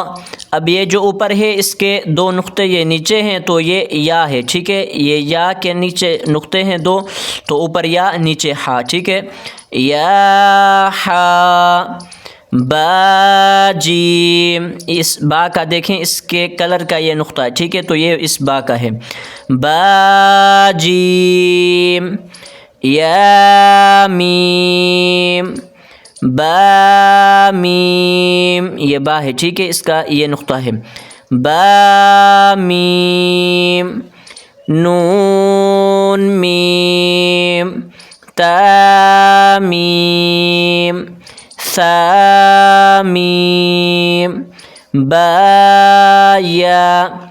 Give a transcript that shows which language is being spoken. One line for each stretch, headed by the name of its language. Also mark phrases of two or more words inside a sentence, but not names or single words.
Urdu: اب یہ جو اوپر ہے اس کے دو نقطے یہ نیچے ہیں تو یہ یا ہے، ٹھیک ہے، یہ یا کے نیچے نقطے ہیں دو، تو اوپر یا نیچے ہا، ٹھیک ہے. یا ہا با جیم، اس با کا دیکھیں اس کے کلر کا یہ نقطہ ہے، ٹھیک ہے، تو یہ اس با کا ہے. با جیم. یا میم، با میم، یہ با ہے، ٹھیک ہے، اس کا یہ نقطہ ہے. با میم. نون میم. تا میم. ثا میم. با یا.